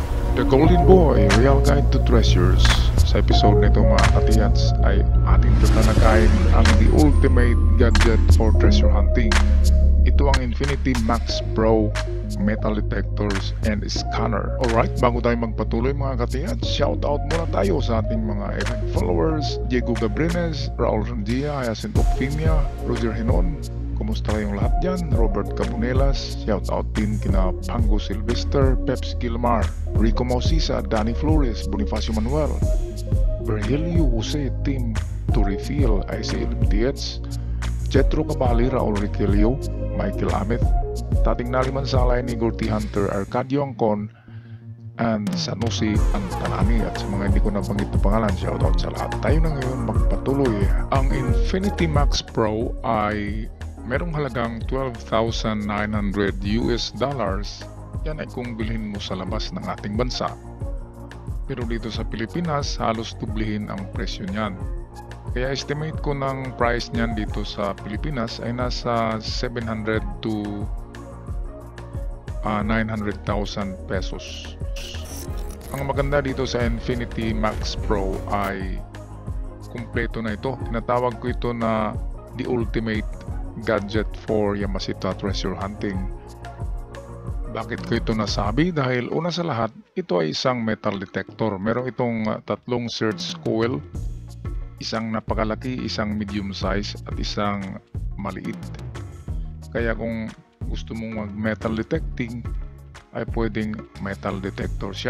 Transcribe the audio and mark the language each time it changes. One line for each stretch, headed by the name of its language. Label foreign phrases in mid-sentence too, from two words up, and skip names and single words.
Filipino: The Golden Boy, Real Guide to Treasures. Sa episode nito mga katiyats ay ating tatalakayin ang
English: the ultimate gadget for treasure hunting.
Filipino: Ito ang Infinity Max Pro
English: metal detectors and scanner.
Filipino: Alright, bago tayo magpatuloy mga katiyats, shoutout muna tayo sa ating mga
English: event followers:
Filipino: Diego Gabrines, Raul Randia, Hyacinth Ocfimia, Roger Hinon. Kumusta kayong lahat dyan? Robert Cabunelas, shoutout din kina Pango Sylvester, Peps Gilmar, Rico Mausisa, Danny Flores, Bonifacio Manuel, Virgilio Jose, Tim Turifil, ICL MTH, Jetro Cabali, Raul Riquelio, Michael Ahmed, Tating Naliman Salay ni Gorty Hunter, Arcadio Angcon, and Sanusi Antanani. At sa mga hindi ko nabanggit na pangalan, shoutout sa lahat. Tayo na ngayon magpatuloy. Ang Infinity Max Pro ay merong halagang $12,900 US. Yan ay kung bilhin mo sa labas ng ating bansa. Pero dito sa Pilipinas, halos dublihin ang presyo niyan. Kaya estimate ko ng price niyan dito sa Pilipinas ay nasa 700 to 900,000 pesos. Ang maganda dito sa Infinity Max Pro ay kumpleto na ito. Tinatawag ko ito na
English: the ultimate gadget for Yamashita treasure hunting.
Filipino: Bakit ko ito nasabi? Dahil una sa lahat, ito ay isang metal detector. Meron itong tatlong
English: search coil,
Filipino: isang napakalaki, isang
English: medium size
Filipino: at isang maliit. Kaya kung gusto mong mag
English: metal detecting
Filipino: ay pwedeng
English: metal detector
Filipino: siya.